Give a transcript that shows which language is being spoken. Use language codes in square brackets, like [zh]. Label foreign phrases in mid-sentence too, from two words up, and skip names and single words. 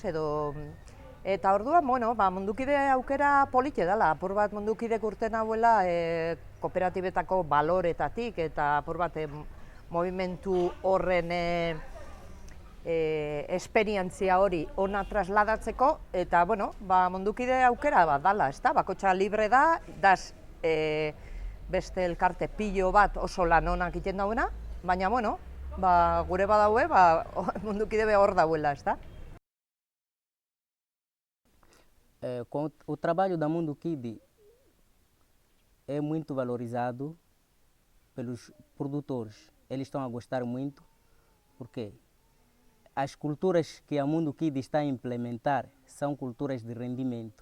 [eu] Eta orduan, mundukide aukera polite dela, apur bat mundukidek urten hauela kooperatibetako baloretatik eta apur bat movimentu horren esperientzia hori ona trasladatzeko, eta mundukide aukera bat dela, ez da? Bakotxa libre da, daz beste elkarte pilo bat oso lan onak egiten dauena, baina gure badaue, mundukide hor dauela, ez da? [pt] O trabalho da Mundukide é muito valorizado pelos produtores. Eles estão a gostar muito, porque as culturas que a Mundukide está a implementar são culturas de rendimento.